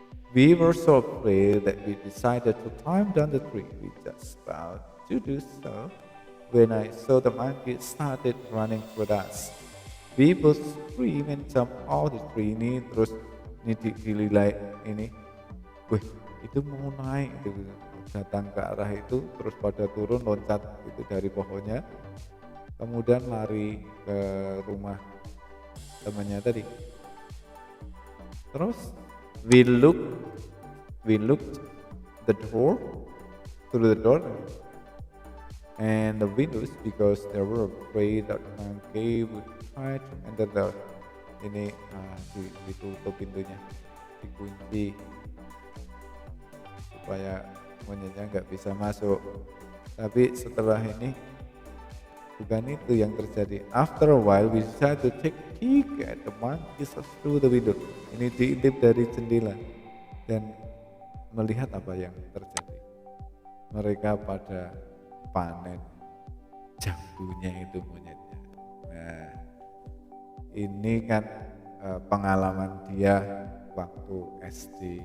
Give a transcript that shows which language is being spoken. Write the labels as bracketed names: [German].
[English] We were so afraid that we decided to climb down the tree. We just about to do so when I saw the monkey started running toward us. We both scream and jump out the tree. [Indonesian] Ini terus ini dililai ini, wih itu mau naik gitu, datang ke arah itu terus pada turun loncat itu dari pohonnya, kemudian lari ke rumah temannya tadi. Terus [English] we looked through the door and the windows because they were afraid that monkey would try to enter the [Indonesian] ini ditutup pintunya, dikunci supaya monyetnya nggak bisa masuk. Tapi setelah ini bukan itu yang terjadi. [English] After a while we decided to take a peek at the monkeys through the window. [Indonesian] Ini diintip dari jendela dan melihat apa yang terjadi. Mereka pada panen jambunya itu monyetnya. Nah, ini kan pengalaman dia waktu SD.